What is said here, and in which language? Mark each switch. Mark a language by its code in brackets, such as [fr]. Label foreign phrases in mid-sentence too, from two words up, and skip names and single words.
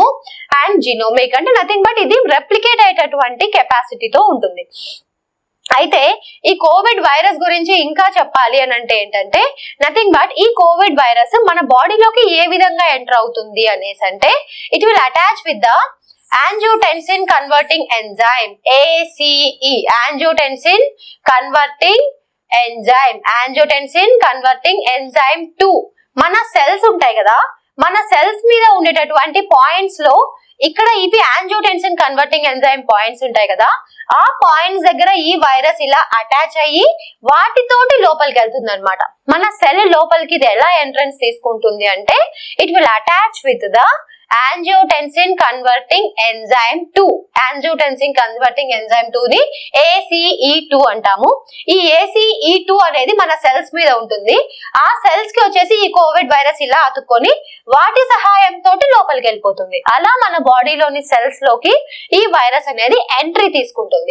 [en] and genomic [te] అంటే [en] nothing but [te] ఇది రెప్లికేట్ అయ్యేటటువంటి కెపాసిటీతో ఉంటుంది. అయితే ఈ కోవిడ్ వైరస్ గురించి ఇంకా చెప్పాలి అని అంటే ఏంటంటే [en] nothing but [te] ఈ కోవిడ్ వైరస్ మన బాడీలోకి ఏ విధంగా ఎంటర్ అవుతుంది అనేసి అంటే [en] it will attach with the angiotensin converting enzyme ACE, angiotensin converting enzyme 2. [te] మన సెల్స్ ఉంటాయి కదా, మన సెల్స్ మీద ఉండేటటువంటి పాయింట్స్ లో ఇక్కడ ఇవి [en] angiotensin converting enzyme points [te] ఉంటాయి కదా, ఆ పాయింట్స్ దగ్గర ఈ వైరస్ ఇలా అటాచ్ అయ్యి వాటితోటి లోపలికి వెళ్తుంది అనమాట. మన సెల్ లోపలికి ఇది ఎలా ఎంట్రన్స్ తీసుకుంటుంది అంటే [en] it will attach with the angiotensin converting enzyme 2. angiotensin converting enzyme 2 [te] ని ACE2 అంటాము. ఈ ACE2 అనేది మన సెల్స్ మీద ఉంటుంది. ఆ సెల్స్ కి వచ్చేసి ఈ కోవిడ్ వైరస్ ఇలా అతుక్కొని వాటి సహాయంతో లోపలికి వెళ్ళిపోతుంది. అలా మన బాడీలోని సెల్స్ లోకి ఈ వైరస్ అనేది ఎంట్రీ తీసుకుంటుంది.